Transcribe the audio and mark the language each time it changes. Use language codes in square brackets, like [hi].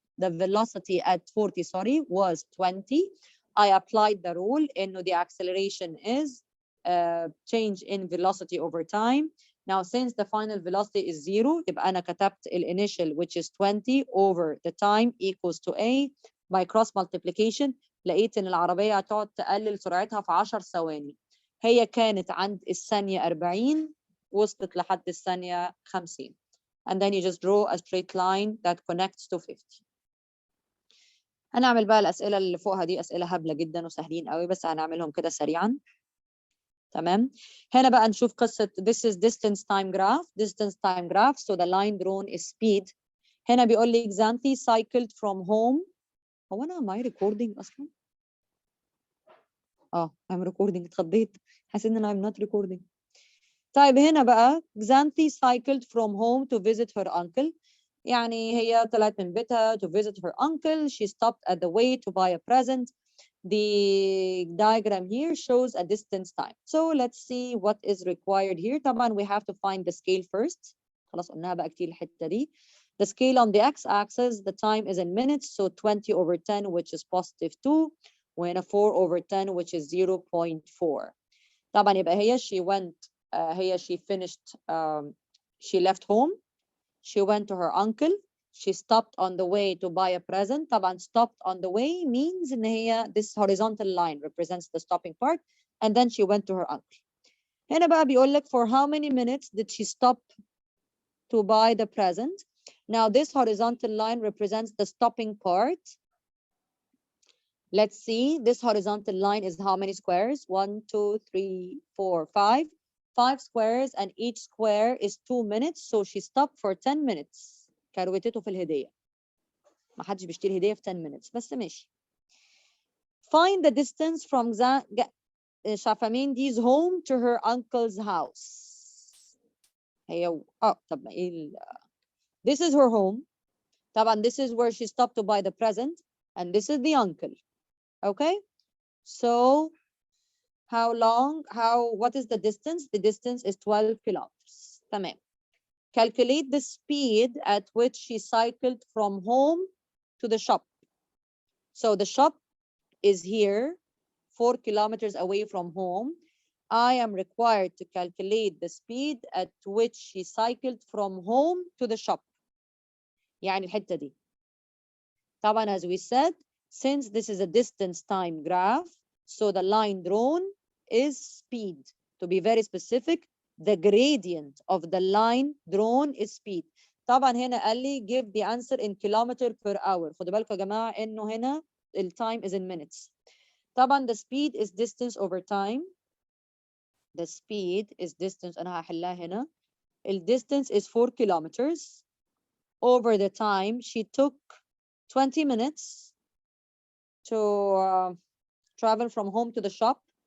[en] The velocity at 40, was 20. I applied the rule in the acceleration is change in velocity over time. Now, since the final velocity is 0, [ar] يبقى أنا كتبت [en] initial which is 20 over the time equals to A. By cross multiplication, [ar] لقيت إن العربية هتقعد تقلل سرعتها في 10 ثواني. هي كانت عند الثانية 40 وصلت لحد الثانية 50. [en] And then you just draw a straight line that connects to 50. [ar] هنعمل بقى الأسئلة اللي فوقها دي أسئلة هبلة جدا وسهلين قوي، بس هنعملهم كده سريعا. تمام. هنا بقى نشوف قصة [en] this is distance time graph. So the line drawn is speed. [ar] هنا بيقول لي [en] Xanthi cycled from home. [ar] هو أنا [en] am I recording [ar] أصلا؟ [en] I'm recording. [ar] اتخضيت، حسيت إن [en] I'm not recording. [ar] طيب هنا بقى [en] Xanthi cycled from home to visit her uncle. [ar] يعني هي طلعت من بيتها [en] to visit her uncle. She stopped at the way to buy a present. The diagram here shows a distance time. So let's see what is required here. طبعا we have to find the scale first. [ar] خلاص قلناها بقى كتير الحتة دي. [en] The scale on the x-axis, the time is in minutes, so 20 over 10, which is positive 2, [ar] وهنا [en] 4 over 10, which is 0.4. [ar] طبعا يبقى هي [en] she finished, she left home, she went to her uncle, she stopped on the way to buy a present. طبعا stopped on the way means [ar] إن هي [en] this horizontal line represents the stopping part, and then she went to her uncle. [ar] هنا بقى بيقول لك [en] for how many minutes did she stop to buy the present? Now this horizontal line represents the stopping part. Let's see, this horizontal line is how many squares? 1, 2, 3, 4, 5. 5 squares, and each square is 2 minutes, so she stopped for 10 minutes. [ar] كروتته في الهدية. ما حدش بيشتري هدية في [en] 10 minutes، [ar] بس ماشي. [en] Find the distance from Shafamendi's home to her uncle's house. [ar] هي طب ما ايه [en] This is her home. طبعا this is where she stopped to buy the present, and this is the uncle. Okay, so what is the distance? The distance is 12 kilometers. [ar] تمام. [en] Calculate the speed at which she cycled from home to the shop. So the shop is here, 4 kilometers away from home. I am required to calculate the speed at which she cycled from home to the shop. [ar] يعني الحتة دي. [en] طبعا as we said, since this is a distance time graph, so the line drawn is speed. To be very specific, the gradient of the line drawn is speed. [ar] طبعا هنا قال لي [en] give the answer in kilometer per hour. [ar] خدوا بالكم يا جماعة إنه هنا [en] the time is in minutes. طبعا the speed is distance over time. The speed is distance. [ar] أنا هحلها هنا. [en] The distance is 4 kilometers. Over the time, she took 20 minutes to travel from home to the shop.